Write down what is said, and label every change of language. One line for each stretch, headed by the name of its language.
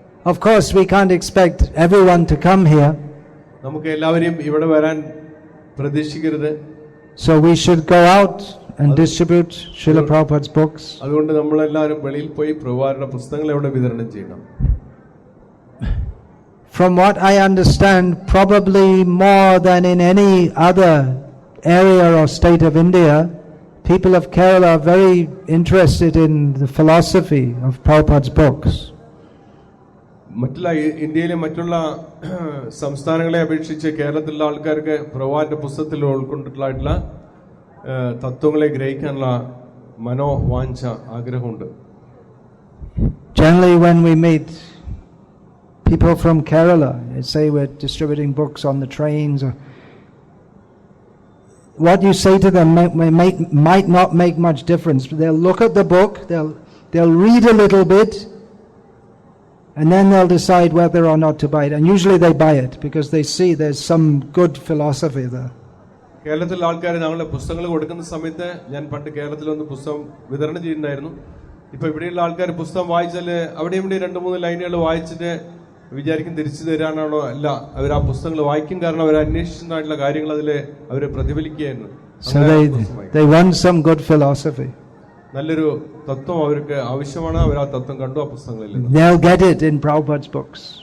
English: Of course, we can't expect everyone to come here.
Malayalam: നമുക്ക് എല്ലാവരെയും ഇവിടെ വരാൻ പ്രതീക്ഷിക്കരുത്.
English: So we should go out and distribute Srila Prabhupada's books.
Malayalam: അതുകൊണ്ട് നമ്മളെല്ലാവരും വെളിയിൽ പോയി പ്രഭുപാദരുടെ പുസ്തകങ്ങൾ ഇവിടെ വിതരണം ചെയ്യണം.
English: From what I understand, probably more than in any other area or state of India, people of Kerala are very interested in the philosophy of Prabhupada's books.
Malayalam: മറ്റുള്ള ഇന്ത്യയിലെ മറ്റുള്ള സംസ്ഥാനങ്ങളെ അപേക്ഷിച്ച് കേരളത്തിലുള്ള ആൾക്കാർക്ക് പ്രവാന്റെ പുസ്തകത്തിൽ ഉൾക്കൊണ്ടിട്ടുള്ള തത്വങ്ങളെ ഗ്രഹിക്കാനുള്ള മനോവാഞ്ച ആഗ്രഹമുണ്ട്.
English: Generally, when we meet people from Kerala, say we're distributing books on the trains, or what you say to them might not make much difference. They'll look at the book, they'll read a little bit, and then they'll decide whether or not to buy it. And usually they buy it because they see there's some good philosophy there.
Malayalam: കേരളത്തിലെ ആൾക്കാർ ഞങ്ങളുടെ പുസ്തകങ്ങൾ കൊടുക്കുന്ന സമയത്ത്, ഞാൻ പണ്ട് കേരളത്തിലൊന്ന് പുസ്തകം വിതരണം ചെയ്യുന്നുണ്ടായിരുന്നു. ഇപ്പൊ ഇവിടെയുള്ള ആൾക്കാർ പുസ്തകം വായിച്ചാൽ അവിടെ ഇവിടെ 2-3 ലൈനുകൾ വായിച്ചിട്ട് വിചാരിക്കും തിരിച്ചു തരാനാണോ, അല്ല, അവർ ആ പുസ്തകങ്ങൾ വായിക്കും. കാരണം അവർ അന്വേഷിച്ചിട്ടുള്ള കാര്യങ്ങൾ അതിൽ അവർ പ്രതിഫലിക്കുകയായിരുന്നു.
English: So they want some good philosophy.
Malayalam: നല്ലൊരു തത്വം അവർക്ക് ആവശ്യമാണ്. അവർ ആ തത്വം കണ്ടു ആ പുസ്തകങ്ങളിൽ.
English: They'll get it in Prabhupada's books.